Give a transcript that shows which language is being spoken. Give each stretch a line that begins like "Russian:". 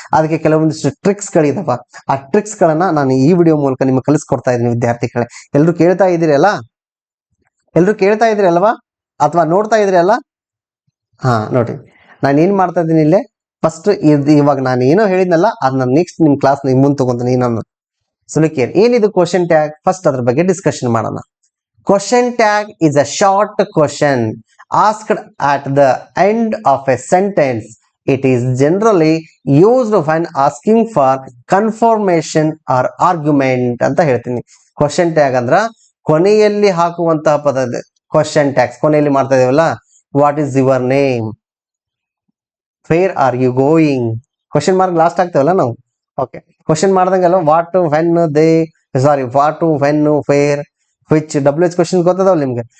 Kannada: ಅದಕ್ಕೆ ಕೆಲವೊಂದಿಷ್ಟು ಟ್ರಿಕ್ಸ್ ಗಳಿದಾವ. ಆ ಟ್ರಿಕ್ಸ್ ಗಳನ್ನ ನಾನು ಈ ವಿಡಿಯೋ ಮೂಲಕ ನಿಮ್ಗೆ ಕಲಿಸ್ಕೊಡ್ತಾ ಇದ್ದೀನಿ ವಿದ್ಯಾರ್ಥಿಗಳೇ. ಎಲ್ರು ಕೇಳ್ತಾ ಇದ್ದೀರಲ್ಲ? ಎಲ್ರು ಕೇಳ್ತಾ ಇದ್ರಿ ಅಲ್ವಾ? ಅಥವಾ ನೋಡ್ತಾ ಇದ್ರಿ ಅಲ್ಲ? ಹಾ ನೋಡ್ರಿ, ನಾನು ಏನ್ ಮಾಡ್ತಾ ಇದ್ದೀನಿ ಇಲ್ಲೇ ಫಸ್ಟ್ ಇವಾಗ ನಾನು ಏನೋ ಹೇಳಿದ್ನಲ್ಲ ಅದನ್ನ ನೆಕ್ಸ್ಟ್ ನಿಮ್ ಕ್ಲಾಸ್ ಮುಂದೆ ತಗೊಂತೀನಿ ಇನ್ನೊಂದು. ಸೊ ಕೇರ್, ಏನಿದು ಕ್ವಶನ್ ಟ್ಯಾಗ್? ಫಸ್ಟ್ ಅದ್ರ ಬಗ್ಗೆ ಡಿಸ್ಕಷನ್ ಮಾಡೋಣ.
English: Question tag is a short question asked at the end of a sentence. It is generally used when asking for confirmation or argument
Kannada: ಅಂತ ಹೇಳ್ತೀನಿ. Question tag ಅಂದ್ರ ಕೊನೆಯಲ್ಲಿ ಹಾಕುವಂತಹ ಪದ. Question tags ಕೊನೆಯಲ್ಲಿ ಮಾಡ್ತಾ ಇದೀವಲ್ಲ,
English: what is your name, where are you going,
Kannada: question mark last ಆಗ್ತೇವಲ್ಲ ನಾವು. Okay, question ಮಾಡ್ದಂಗಲ್ಲ, what, when, what, when, wear, which, WH question ಗೊತ್ತದವ್ ನಿಮ್ಗೆ.